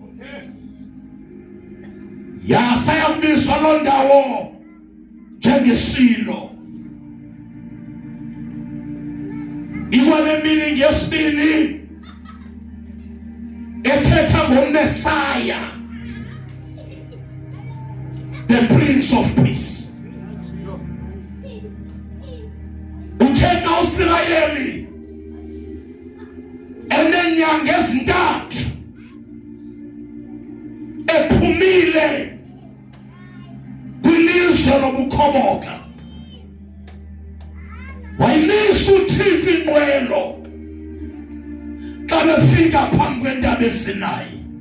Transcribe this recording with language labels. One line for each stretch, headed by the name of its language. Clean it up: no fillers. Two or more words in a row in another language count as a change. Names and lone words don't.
Xhosa: yasayabizwa lo ndawo njengeSilo ikwale meaning yesibili ethetha ngoMessiah,
English: the Prince of Peace.
Xhosa: Uthetha uIsrayeli enenyanga ezintathu ephumile kwilizwe lobukhoboka wayimisa uThixo inqwelo xa befika phambi kwentaba eSinayi